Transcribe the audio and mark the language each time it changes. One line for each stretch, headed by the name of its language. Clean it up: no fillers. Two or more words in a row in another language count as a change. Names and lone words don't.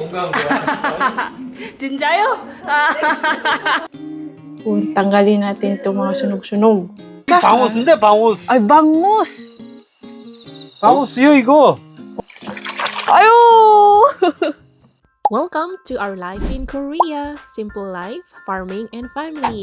Korean: Jinjayo?
Filipino: Tanggalin natin itong mga sunog-sunog.
Korean: 방어스인데 방어스.
Filipino: Ay, bangus!
Korean: 방어스요 이거.
Filipino: Ayo!
English: Welcome to our life in Korea. Simple life, farming, and family.